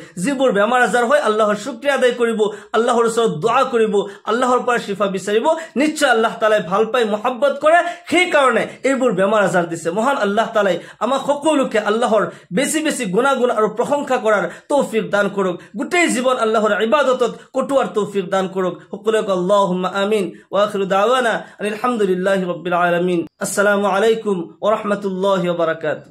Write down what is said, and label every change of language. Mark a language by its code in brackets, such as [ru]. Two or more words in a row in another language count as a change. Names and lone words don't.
[as] যিবোৰ বেমাৰ আজাৰ হয় আল্লাহৰ শুকৰিয়া আদায় কৰিব, আল্লাহৰ ওচৰত দোয়া কৰিব, আল্লাহৰ পৰা শিফা বিচাৰিব, নিশ্চয় আল্লাহ তাআলাই ভাল পায়, মোহাব্বত কৰে, সেই কাৰণে এইবোৰ বেমাৰ আজাৰ দিছে। মহান আল্লাহ তাআলাই আমাক সকলোকে আল্লাহৰ বেছি বেছি গুণাগুণ আৰু প্ৰশংসা কৰাৰ তৌফিক দান কৰক, গোটেই জীৱন আল্লাহৰ ইবাদতত কটোৱাৰ তৌফিক দান কৰক। [ar] সকলোকে اللهم آمين. وآخر دعوانا الحمد لله رب العالمين السلام عليكم ورحمة الله وبركاته.